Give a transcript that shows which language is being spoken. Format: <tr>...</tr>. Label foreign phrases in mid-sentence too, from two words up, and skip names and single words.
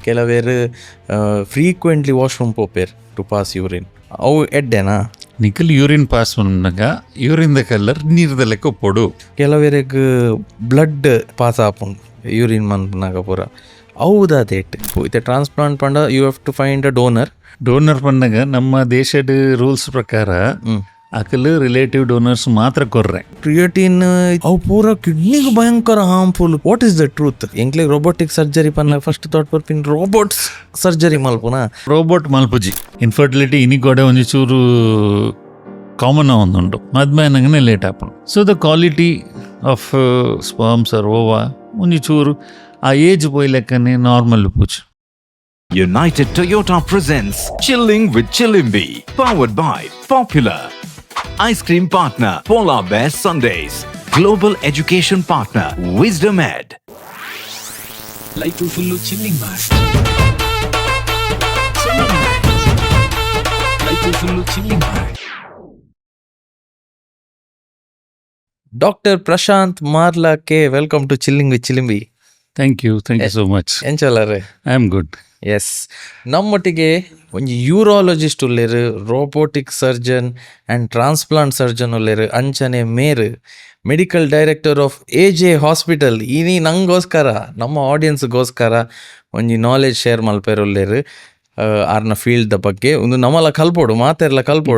<tcy>ಕೆಲವೇರು</tcy> <en>frequently washroom</en> <tcy>ಪೋಪೇರ್</tcy> <en>to pass urine</en> <tcy>ಅವು ಎಡ್ಡೆನಾ ನಿಖಲ್</tcy> <en>urine pass</en> <tcy>ಬಂದಾಗ</tcy> <en>urine colour</en> <tcy>ನೀರ್ದ ಲೆಕ್ಕ ಪೊಡು. ಕೆಲವೇರಿಗೆ</tcy> <en>blood pass</en> <tcy>ಆಪುಂಡು ಯೂರಿನ್ ಮನ್ಪುನಾಗ ಪೂರ ಹೌದಾ ದೇಟ್ ಇತ್ತೆ ಟ್ರಾನ್ಸ್ಪ್ಲಾಂಟ್ ಪಂಡ</tcy> <en>you have to find a donor</en> <tcy>ಪಂಡಾಗ ನಮ್ಮ ದೇಶದ ರೂಲ್ಸ್ ಪ್ರಕಾರ ಅಕಲ್</tcy> <en>relative donors</en> <tcy>ಮಾತ್ರ ಕೊರ್ರೆ. ಕ್ರಿಯೇಟಿನ್ ಅವು ಪೂರ ಕಿಡ್ನಿಗೆ ಭಯಂಕರ ಹಾರ್ಮ್ಫುಲ್.</tcy> <en>What is the truth?</en> <tcy>ಎಂಕ್ಲೆ</tcy> <en>robotic surgery</en> <tcy>ಪನ್ನ</tcy> <en>first thought</en> <tcy>ಬರ್ಪಿನ್</tcy> <en>robots surgery</en> <tcy>ಮಲ್ಪುನಾ ರೋಬೋಟ್ ಮಲ್ಪುಜಿ ಇನ್ಫರ್ಟಿಲಿಟಿ ಇನಿಗೋಡೆ ಒಂಜಿ ಚೂರು ಕಾಮನ್ ಒಂದುಂಟು ಮದ್ಮೇನಂಗನೆ ಲೇಟ್ ಆಪುಂಡು.</tcy> <en>so the quality of sperms or ova</en> <tcy>ಒಂಜಿ ಚೂರು ಆ ಏಜ್ ಪೋಯ್ ಲೆಕ್ಕನೆ ನಾರ್ಮಲ್ ಪೂಜ್.</tcy> <en>United Toyota presents Chilling with Chilimbi, powered by Popular. Ice cream partner Polar Bear Sundays. Global education partner Wisdom Ed. Life full chilling bar. Life full chilling bar. Doctor Prashanth Marla ke welcome to Chilling with Chilimbi. Thank you so much.</en> <tcy>ಎಂಚಲ್ಲರೇ?</tcy> <en>I am good. ಎಸ್,</en> <tcy>ನಮ್ಮೊಟ್ಟಿಗೆ ಒಂಜಿ ಯೂರಾಲಜಿಸ್ಟ್ ಉಲ್ಲೇರು,</tcy> <en>robotic surgeon and transplant surgeon</en> <tcy>ಉಲ್ಲೇರು, ಅಂಚನೆ ಮೇರು</tcy> <en>medical director of AJ Hospital.</en> <tcy>ಇನಿ ನಂಗೋಸ್ಕರ ನಮ್ಮ ಆಡಿಯನ್ಸ್ಗೋಸ್ಕರ ಒಂಜಿ</tcy> <en>knowledge share</en> <tcy>ಮಲ್ಪೇರು ಉಲ್ಲೇರು ಆರ್ನ ಫೀಲ್ಡ್ ಬಗ್ಗೆ ಒಂದು ನಮ್ಮಲ್ಲ ಕಲ್ಪೋಡು ಮಾತೆಲ್ಲ ಕಲ್ಪೋಡು.</tcy>